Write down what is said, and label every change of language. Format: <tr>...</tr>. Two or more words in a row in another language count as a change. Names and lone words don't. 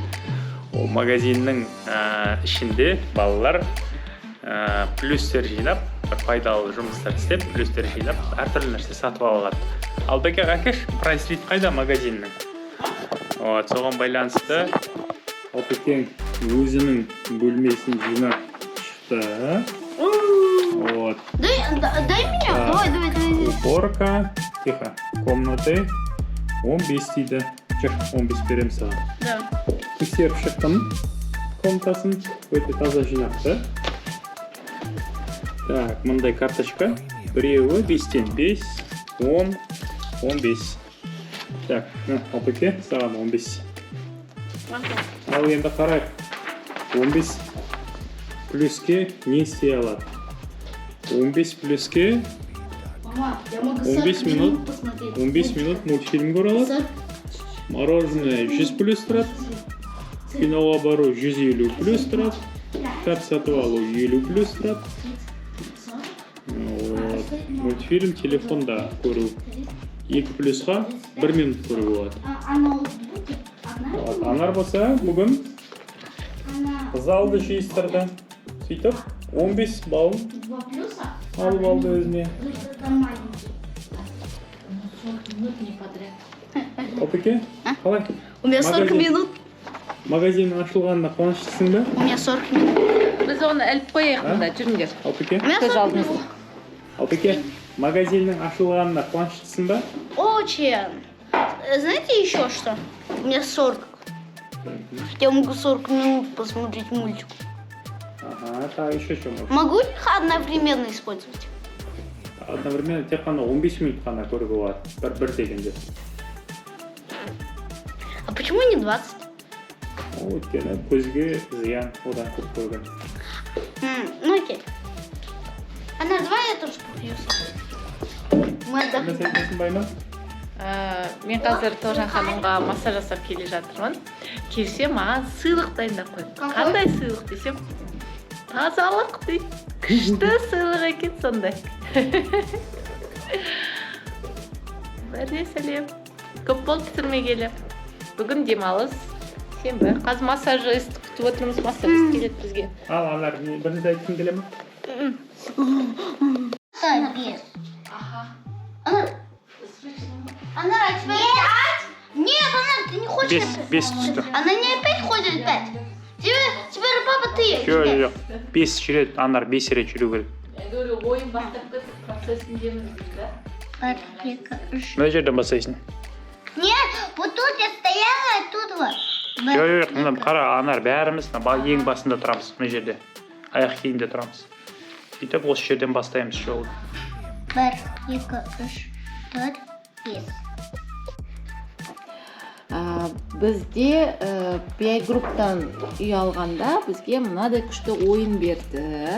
<kk>Ол магазиннің ішінде балалар плюстер жинап, пайдалы жұмыстар істеп, плюстер жинап, әртүрлі нәрсе сатып алған. Алдыға әкеш, прайс-лист қайда магазиннің? Соған байланысты Опекең өзінің бөлмесін жинап шықты.</kk> <ru>Дай меня, давай. Уборка, тихо, комнаты 15 дейді.</ru> <kk>Жүр, 15 берем саған.</kk> <ru>Да.</ru> <kk>Тексеріп шықтым комнатасын, өте таза жинапты. Так, мындай карточка. Біреуі 5-тен 5, 10, 15. Так, Опеке, саған 15. Ал енді қарайық. 15 плюске не істей алады? 15 плюске</kk> <ru>Мама, я могу 15 минут, посмотреть.</ru> <kk>15 минут мультфильм көре алады. Мороженое 100 плюс тұрады. Киноға бару 150 плюс тұрады. Кітап сатып алу 50 плюс тұрады. Мультфильм телефонда көру 2 плюсқа 1 минут көру болады. Анар болса бүгін залды жиыстырды. Сөйтіп 15 балл алып алды өзіне. Опеке, қалай?</kk> <ru>У меня 40 минут.</ru> <kk>Магазин ашылғанына қуаныштысың ба?</kk> <ru>У меня 40 минут.</ru> <kk>Біз оны іліп қояйық мұнда, жүріңдер. Опеке?</kk> <ru>У меня 40 минут.</ru> <kk>Опеке, магазиннің ашылғанына қуаныштысың ба?</kk> <ru>Очень. Знаете еще что? У меня 40. Я могу 40 минут посмотреть мультик. Ага, так еще что можно? Могу их одновременно использовать?</ru> <kk>Одновременно тек қана 15 минут қана көруге болады. Бір дегенде.</kk> <ru>А почему не 20?</ru> <kk>Өйткені көзге зиян одан көп көрген.</kk> <ru>Ну окей. Она, давай я тоже попью. Мы отдохнем.</ru> <kk>Сәйкесін байма? Мен қазір Тоғжан ханымға массаж жасап келе жатырмын. Келсе маған сыйлық дайындап қойды. Қандай сыйлық десем, тазалық дейді. Күшті сыйлық екен сондай. Бәріне сәлем. Көп болды түсірмегелі. Бүгін демалыс. Сенбі. Қазір массажист күтіп отырмыз, массажист келеді бізге. Ал, Анар, бірінші айтқың келе ме? Ага.</kk> <ru>Она опять... Нет, она, ты не хочешь...</ru> <kk>Бес түсті.</kk> <ru>Она не опять ходит опять. Теперь папа ты.</ru> <kk>Жоқ. 5 жүреді, Анар 5 рет жүру керек. Ойын бастап кетіп, процесіндеміз дейді. Мына жерден бастайсың.</kk> <ru>Нет, вот тут я стояла, тут вот.</ru> <kk>Жоқ, мына қара, Анар, бәріміз ең басында тұрамыз, мына жерде. Аяқ кейінде тұрамыз. Сөйтіп осы жерден бастаймыз жолды. 1, 2, 3, 4, 5. Бізде PI групптан үй алғанда бізге мынадай күшті ойын берді.</kk>